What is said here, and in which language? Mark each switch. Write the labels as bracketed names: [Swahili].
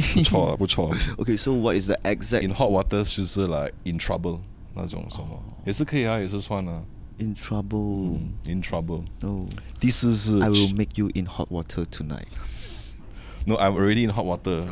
[Chinese] 不错啊不错 [English] Okay, so what is the exact [Chinese] in hot waters 就是 like in trouble 那种什么也是可以啊也是算啊 [English] in trouble? in trouble No. [Chinese] 第四是 [English] I will make you in hot water tonight. No I'm already in hot water